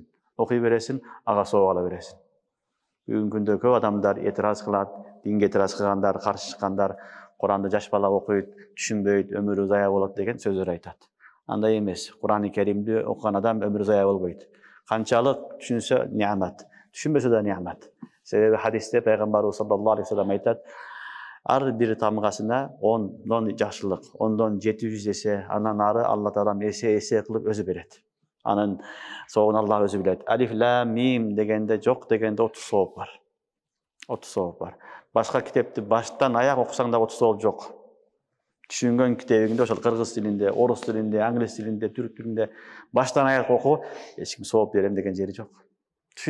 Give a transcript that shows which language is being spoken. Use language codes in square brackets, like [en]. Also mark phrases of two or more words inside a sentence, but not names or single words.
[ky] Окуй бересиң, ага сооп ала бересиң. Бүгүнкү күндө көп адамдар этираз кылат, динге этираз кылгандар, каршы чыккандар, Куранды жаш бала окуйт, түшүнбөйт, өмүрү зая болот деген сөздөр айтат. Андай эмес. Кур'ан-ы Керимди окуган адам өмүрү зая болбойт. Канчалык түшүнсө ниамат, түшүнбөсө да ниамат. Себеби хадисте пайгамбарыбыз [ar] صلى الله عليه وسلم [ky] айтат, ар бир тамгасына 10 жакшылык, 10дон 700 эсе, андан ары Алла Таалам эсе кылып өзү берет. Анын соогун Алла өзү билет. [ar] ألف لام ميم [ky] дегенде жок дегенде 30 сооп бар. 30 сооп бар. Башка китепти баштан аяк окусаң да 30 сооп жок. Түшүнгөн китебиңде ошол кыргыз тилинде, орус тилинде, англис тилинде, түрк тилинде баштан аяк оку, эч ким сооп берем деген жери жок.